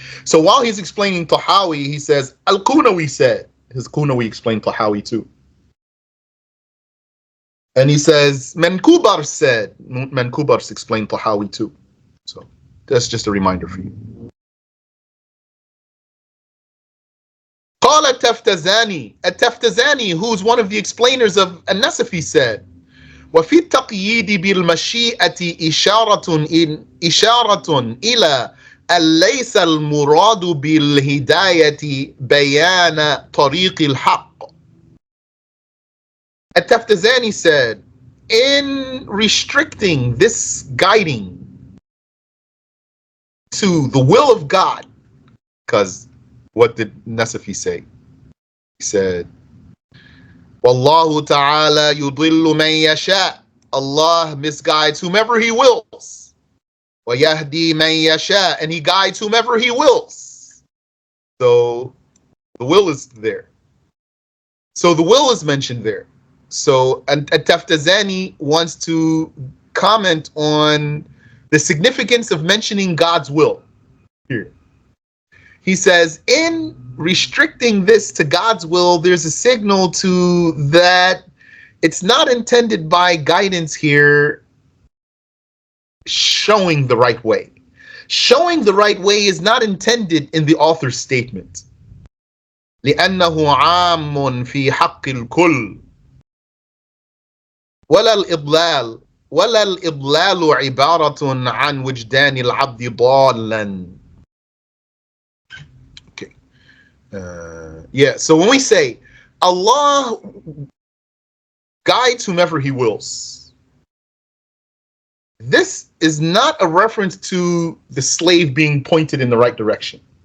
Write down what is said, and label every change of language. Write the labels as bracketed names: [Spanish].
[English] So while he's explaining Tahawi, he says, Al-Qunawi said. His Qunawi explained Tahawi too. And he says, Mankubar said. Mankubar's explained Tahawi too. So that's just a reminder for you. [Arabic] قال التفتزاني. التفتزاني, [English] who's one of the explainers of An-Nasafi, said, [Arabic] وفي التقييد بالمشيئة إشارة إلى أن ليس المراد بالهداية بيان طريق الحق. [English] At-Taftazani said, in restricting this guiding to the will of God, because what did Nasafi say? He said, [Arabic] Wallahu ta'ala yudillu man yasha. [English] Allah misguides whomever He wills. [Arabic] وَيَهْدِي مَن يَشَاءُ, [English] and He guides whomever He wills. So the will is there. So the will is mentioned there. So At-Taftazani wants to comment on the significance of mentioning God's will here. He says, in restricting this to God's will, there's a signal to that it's not intended by guidance here showing the right way. Showing the right way is not intended in the author's statement. [Arabic] لأنه عام في حق الكل ولا الإضلال عبارة عن وجدان العبد ضالا. [English] Okay. So when we say Allah guides whomever He wills, this is not a reference to the slave being pointed in the right direction.